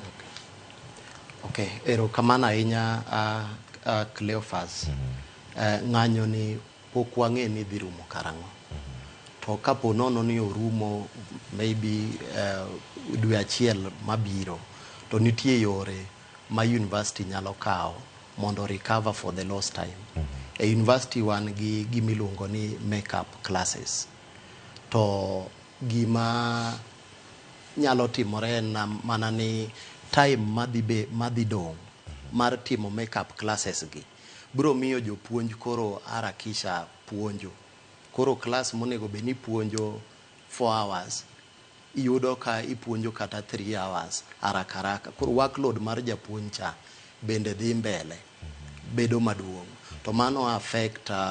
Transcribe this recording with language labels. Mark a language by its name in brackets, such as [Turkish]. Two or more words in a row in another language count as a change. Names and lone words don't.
[Luo (Kenya and Tanzania)] Okay, ero kamana ahinya Cleophas. Ng'anyo ni pok wang'e ni dhi rumo karang'o. To kapo nono ni orumo maybe dwe achiel mabiro to nitie yore ma university nyalo kawo mondo [English] recover for the lost time. [Luo (Kenya and Tanzania)] E university wan gi gimiluongo ni [English] makeup classes. [Luo (Kenya and Tanzania)] To gima nyalo timore na mana ni time madhi dong mar timo [English] makeup classes [Luo (Kenya and Tanzania)] gi bro miyo jopuonj koro harakisha puonjo koro class monego be ni puonjo 4 hours iyudo ka ipuonjo kata 3 hours haraka koro workload mar japuonj cha bende dhi mbele bedo maduong' to mano affect